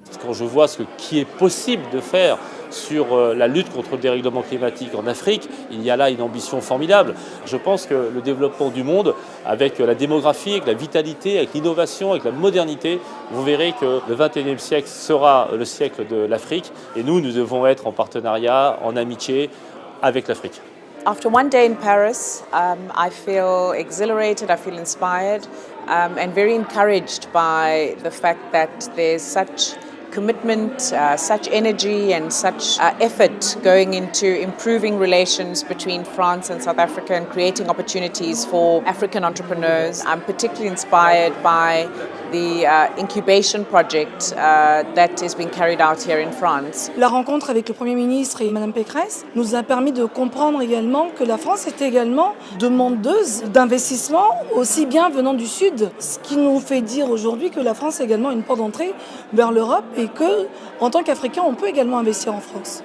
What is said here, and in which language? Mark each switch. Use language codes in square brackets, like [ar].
[fr] Quand je vois ce qui est possible de faire sur la lutte contre le dérèglement climatique en Afrique, il y a là une ambition formidable. Je pense que le développement du monde, avec la démographie, avec la vitalité, avec l'innovation, avec la modernité, vous verrez que le XXIe siècle sera le siècle de l'Afrique et nous devons être en partenariat, en amitié avec l'Afrique. [en] After one day in Paris, I feel exhilarated, I feel inspired and very encouraged by the fact that there's such commitment, such energy and such effort going into improving relations between France and South Africa and creating opportunities for African entrepreneurs. I'm particularly inspired by the incubation project that is being carried out here in France. [fr] La rencontre avec le Premier ministre et Mme Pécresse nous a permis de comprendre également que la France est également demandeuse d'investissement, aussi bien venant du Sud, ce qui nous fait dire aujourd'hui que la France est également une porte d'entrée vers l'Europe et que, en tant qu'Africain, on peut également investir en France.